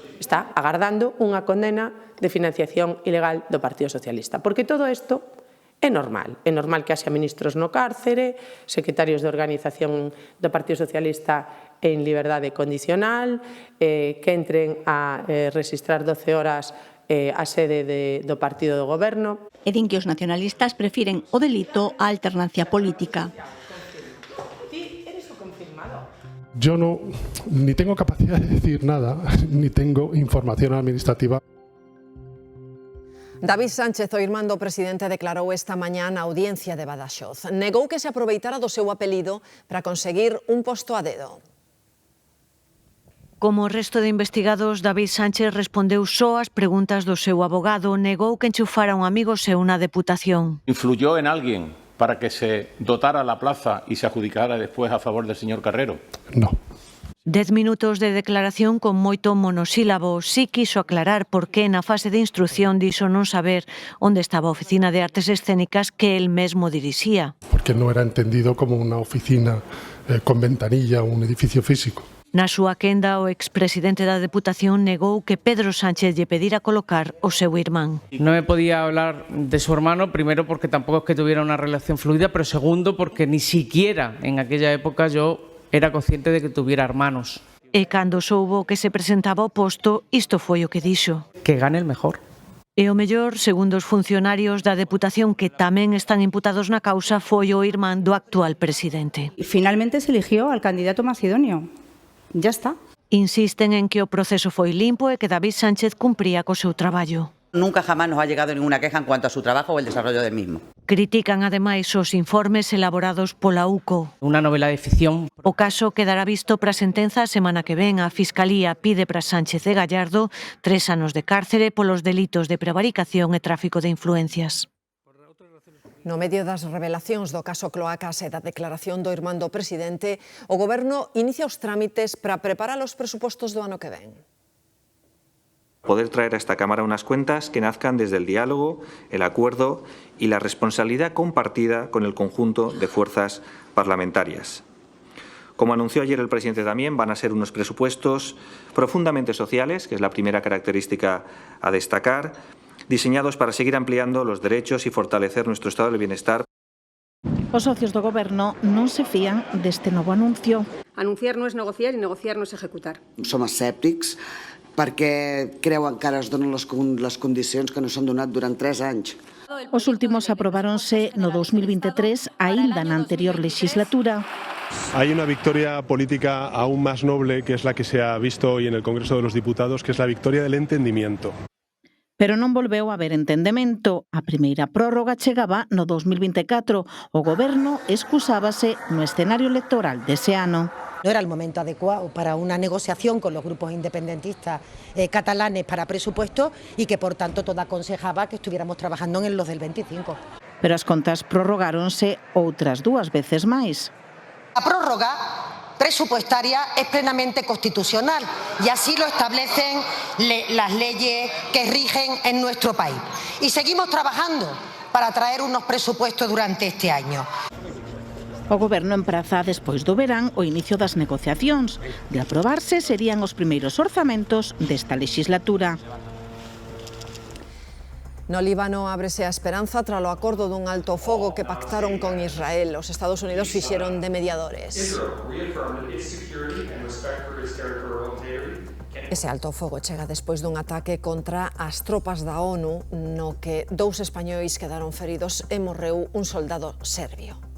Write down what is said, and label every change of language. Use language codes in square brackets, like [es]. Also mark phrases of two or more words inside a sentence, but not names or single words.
[gl] Está agardando unha condena de financiación ilegal do Partido Socialista, porque todo isto é normal que haxa ministros no cárcere, secretarios de organización do Partido Socialista en liberdade condicional, que entren a registrar 12 horas a sede do partido do goberno. E din que os nacionalistas prefiren o delito á alternancia política. [es] Yo ni tengo capacidad de decir nada, ni tengo información administrativa. [gl] David Sánchez, o irmán do presidente, declarou esta mañá na audiencia de Badaxoz. Negou que se aproveitara do seu apelido para conseguir un posto a dedo. Como o resto de investigados, David Sánchez respondeu só as preguntas do seu abogado, negou que enchufara un amigo seu na Deputación. [es] ¿Influyó en alguien para que se dotara la plaza y se adjudicara después a favor del señor Carrero? No. [gl] 10 minutos de declaración con moito monosílabo. Si quiso aclarar por que na fase de instrucción dixo non saber onde estaba a Oficina de Artes Escénicas que el mesmo dirixía. [es] Porque no era entendido como unha oficina con ventanilla, un edificio físico. [gl] Na súa quenda, o expresidente da Deputación negou que Pedro Sánchez lle pedira colocar o seu irmán. [es] No me podía hablar de su hermano, primero porque tampoco es que tuviera una relación fluida, pero segundo porque ni siquiera en aquella época yo era consciente de que tuviera hermanos. [gl] E cando soubo que se presentaba o posto, isto foi o que dixo. [es] Que gane el mejor. [gl] E o mellor, segundo os funcionarios da Deputación que tamén están imputados na causa, foi o irmán do actual presidente. [es] Finalmente se eligió al candidato macedonio. Ya está. [gl] Insisten en que o proceso foi limpo e que David Sánchez cumpría co seu traballo. [es] Nunca jamás nos ha llegado ninguna queja en cuanto a su trabajo o el desarrollo del mismo. [gl] Critican ademais os informes elaborados pola UCO. Unha novela de ficción. O caso quedará visto para sentenza a semana que ven. A Fiscalía pide para Sánchez e Gallardo 3 anos de cárcere polos delitos de prevaricación e tráfico de influencias. No medio das revelacións do caso Cloacas e da declaración do irmán do presidente, o Goberno inicia os trámites para preparar os presupostos do ano que ven. [es] Poder traer a esta Cámara unas cuentas que nazcan desde el diálogo, el acuerdo y la responsabilidad compartida con el conjunto de fuerzas parlamentarias. Como anunció ayer el presidente también, van a ser unos presupuestos profundamente sociales, que es la primera característica a destacar, diseñados para seguir ampliando los derechos y fortalecer nuestro estado del bienestar. [gl] Os socios do Goberno non se fían deste novo anuncio. Anunciar non é negociar e negociar non é executar. [ca] Som escèptics perquè creuen que ara es donen les condicions que no s'han donat durant 3 anys. [gl] Os últimos aprobáronse no 2023, aínda na anterior legislatura. [es] Hay una victoria política aún más noble, que es la que se ha visto hoy en el Congreso de los Diputados, que es la victoria del entendimiento. [gl] Pero non volveu a haber entendemento. A primeira prórroga chegaba no 2024. O Goberno excusábase no escenario electoral dese ano. [es] No era el momento adecuado para una negociación con los grupos independentistas catalanes para presupuestos y que por tanto todo aconsejaba que estuviéramos trabajando en los del 25. [gl] Pero as contas prorrogáronse outras 2 veces máis. [es] La prórroga presupuestaria es plenamente constitucional y así lo establecen las leyes que rigen en nuestro país. Y seguimos trabajando para traer unos presupuestos durante este año. [gl] O Goberno empraza despois do verán o inicio das negociacións. De aprobarse serían os primeiros orzamentos desta legislatura. No Líbano ábrese a esperanza tras o acordo dun alto fogo que pactaron con Israel. Os Estados Unidos fixeron de mediadores. Ese alto fogo chega despois dun ataque contra as tropas da ONU no que 2 españois quedaron feridos e morreu un soldado serbio.